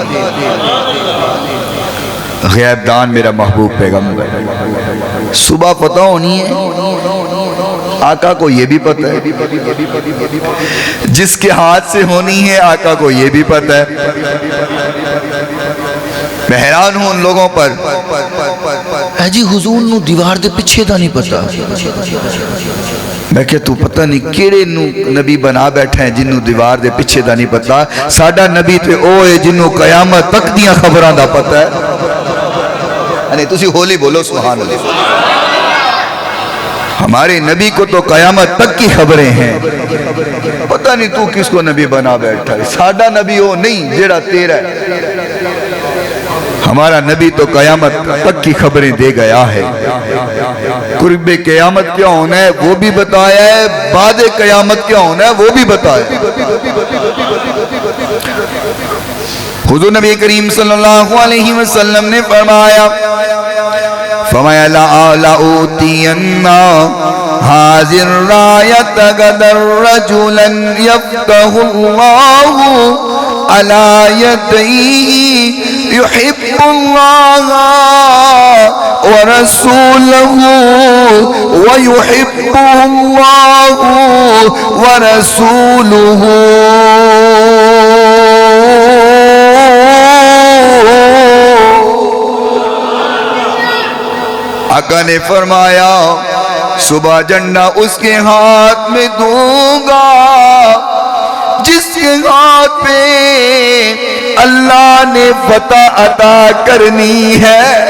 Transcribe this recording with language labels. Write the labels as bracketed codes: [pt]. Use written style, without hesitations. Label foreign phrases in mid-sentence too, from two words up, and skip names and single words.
[ur] غیب دان میرا محبوب پیغمبر، صبح فتح ہونی ہے، آقا کو یہ بھی پتہ ہے، جس کے ہاتھ سے ہونی ہے آقا کو یہ بھی پتہ ہے۔ میں حیران ہوں ان لوگوں پر، [pa] اے جی حضور نو دیوار دے پیچھے دا نہیں پتا۔ میں کہ تو پتہ نہیں کیڑے نبی بنا بیٹھے ہیں جنہوں دیوار دے پیچھے دا نہیں پتا۔ ساڈا نبی تے او ہے جنہوں قیامت تک دیاں خبراں دا پتہ ہے۔ یعنی تسی ہولی بولو سبحان اللہ۔ [ur] ہمارے نبی کو تو قیامت تک کی خبریں ہیں، پتہ نہیں تو کس کو نبی بنا بیٹھا ہے۔ [pa] ساڈا نبی وہ نہیں جیڑا تیرا ہے، [ur] ہمارا نبی تو قیامت تک کی خبریں دے گیا ہے۔ قرب قیامت کیا ہونا ہے وہ بھی بتایا ہے، بعد قیامت کیا ہونا ہے وہ بھی بتایا ہے۔ حضور نبی کریم [ar] صلی اللہ علیہ وسلم [ur] نے فرمایا [ar] لَأُوتِيَنَّ هَذِهِ الرَّايَةَ غَدًا رَجُلًا يَفْتَحُ اللَّهُ عَلَى يَدَيْهِ يُحِبُّ اللَّهَ وَرَسُولَهُ وَيُحِبُّهُ اللَّهُ وَرَسُولُهُ۔ [ur] آقا نے فرمایا صبح جھنڈا اس کے ہاتھ میں دوں گا جس کے ہاتھ پہ اللہ نے فتح عطا کرنی ہے۔